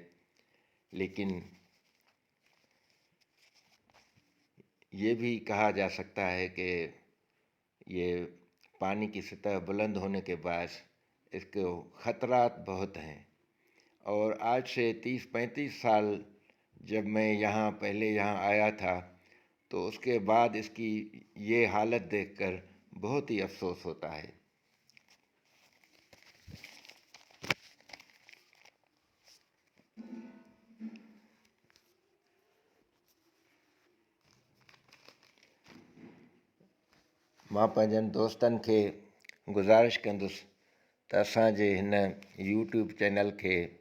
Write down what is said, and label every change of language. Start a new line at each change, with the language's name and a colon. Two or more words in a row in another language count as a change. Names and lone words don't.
Urdu: لیکن یہ بھی کہا جا سکتا ہے کہ یہ پانی کی سطح بلند ہونے کے باعث اس کو خطرات بہت ہیں. اور آج سے 30-35 سال جب میں پہلے یہاں آیا تھا تو اس کے بعد اس کی یہ حالت دیکھ کر بہت ہی افسوس ہوتا ہے.
Sindhi: मां पंहिंजनि दोस्तनि खे गुज़ारिश कंदुसि त असांजे हिन यूट्यूब चैनल खे